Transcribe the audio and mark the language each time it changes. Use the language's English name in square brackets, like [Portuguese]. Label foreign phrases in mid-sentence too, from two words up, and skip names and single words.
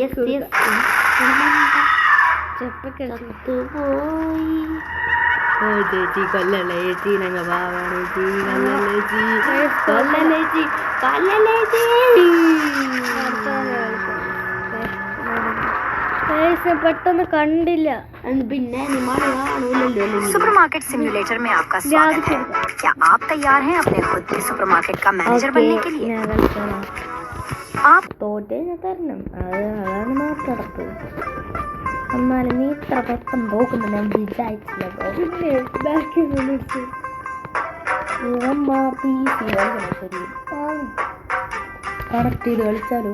[Malayalam] ചേച്ചി കൊല്ലല്ലേ ചേച്ചി, ഞങ്ങ പാവാണ് പെട്ടെന്ന് കണ്ടില്ല. പിന്നെ കാണൂലല്ലോ. [Hindi] सुपरमार्केट सिम्युलेटर में आपका स्वागत है। क्या आप तैयार हैं अपने खुद के सुपरमार्केट का मैनेजर बनने के लिए? आप [Malayalam] തോറ്റേ ഞാൻ തരണം. അതാണ് നോക്കടത്ത്. എന്നാലും നീ ഇത്ര പെട്ടെന്ന് നോക്കുന്നു ഞാൻ വിചാരിച്ചില്ല. പിന്നെ ബാക്കിൽ വിളിച്ചു ശരി കണക്ട് ചെയ്ത് കളിച്ചാലോ?